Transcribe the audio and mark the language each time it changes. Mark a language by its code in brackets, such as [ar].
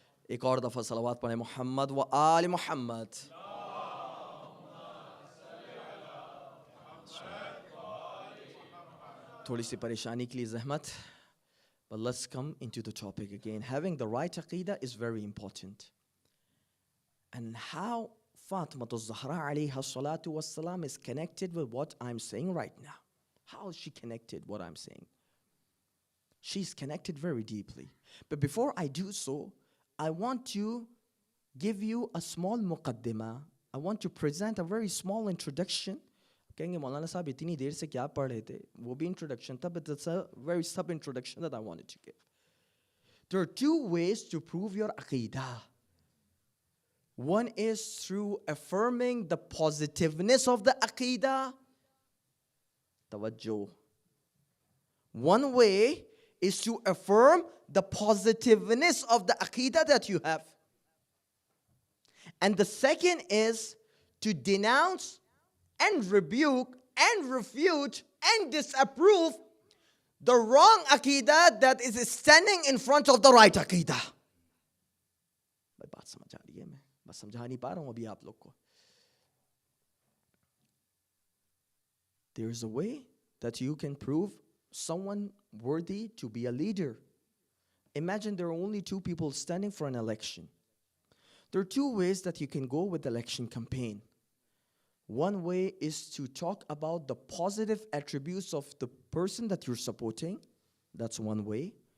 [hi] एक और दफा सलावत पढ़े मोहम्मद व आल मोहम्मद. थोड़ी सी परेशानी के लिए ज़हमत. [en] But let's come into the topic again. Having the right aqidah is very important. And how Fatima Zahra alayha salatu wassalam is connected with what I'm saying right now. How is she connected what I'm saying? She's connected very deeply. But before I do so, I want to give you a small muqaddimah. I want to present a very small introduction. [hi] कहेंगे मौलाना साहब इतनी देर से क्या पढ़ रहे थे? वो भी introduction था, [en] but it's a very sub introduction that I wanted to give. There are two ways to prove your aqidah. One is through affirming the positiveness of the aqidah. Tawajjuh. One way is to affirm the positiveness of the aqidah that you have. And the second is to denounce and rebuke and refute and disapprove the wrong aqidah that is standing in front of the right aqidah. [hi] भाई बात समझ आ रही है? मैं बस समझा नहीं पा रहा हूं अभी आप लोग को. [en] There is a way that you can prove someone worthy to be a leader. Imagine there are only two people standing for an election. There are two ways that you can go with the election campaign. One way is to talk about the positive attributes of the person that you're supporting. That's one way.